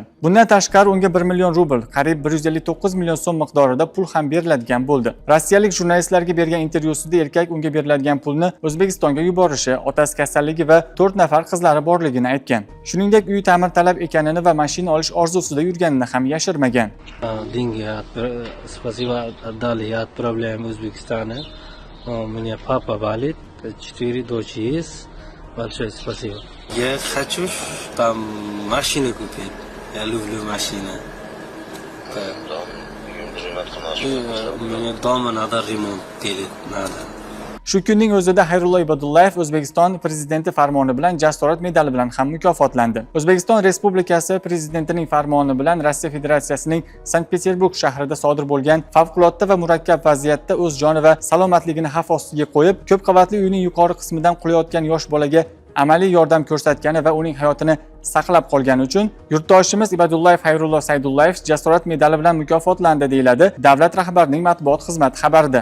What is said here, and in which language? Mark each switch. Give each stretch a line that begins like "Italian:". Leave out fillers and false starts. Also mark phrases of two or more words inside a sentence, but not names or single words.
Uzbek: Bundan tashqari unga 1 million rubl, qariyb 159 million so'm miqdorida pul ham beriladigan bo'ldi. Rossiyalik jurnalistlarga bergan intervyusida erkak unga beriladigan pulni O'zbekistonga yuborishi, otasi kasalligi va 4 nafar qizlari borligini aytgan. Shuningdek, uyi ta'mirtalab ekanini va mashina olish orzusida yurganini ham yashirmagan.
Russian: Деньги спасибо отдали, я отправляем в Узбекистан. У меня папа болит, 4 дочери есть. Большое спасибо. Я хочу там машину купить. Я люблю машины. У меня дома надо ремонт делать, надо.
Uzbek: Shu kunning o'zida Xayrullo Ibodullayev O'zbekiston prezidenti farmoni bilan jasorat medali bilan ham mukofotlandi. O'zbekiston Respublikasi prezidentining farmoni bilan Rossiya Federatsiyasining Sankt-Peterburg shahrida sodir bo'lgan favqulodda va murakkab vaziyatda o'z joni va salomatligini xavf ostiga qo'yib, ko'p qavatli uyning yuqori qismidan qulayotgan yosh bolaga amaliy yordam ko'rsatgani va uning hayotini saqlab qolgani uchun yurtdoshimiz Ibodullayev Xayrullo Saydullayev jasorat medali bilan mukofotlandi, deyiladi davlat rahbarining matbuot xizmati xabarida.